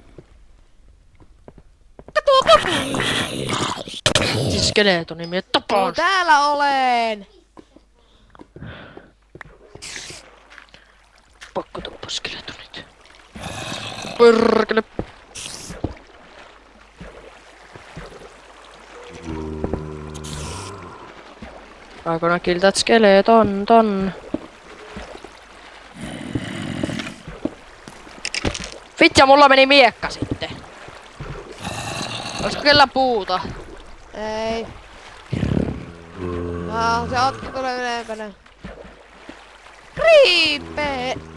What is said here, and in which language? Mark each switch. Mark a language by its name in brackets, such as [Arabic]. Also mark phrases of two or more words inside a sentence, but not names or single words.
[Finnish] Tuo kopu! Siis skeletoni, mie tapaan. Täällä olen. Pakko tappaa skeletonit. Perkele. [English] I'm gonna kill that skeleton, ton. [Finnish] Vitja, mulla meni miekka sitten. Olisiko kellä puuta? Ei. Se Otto tulee ylempänä. Kriipe!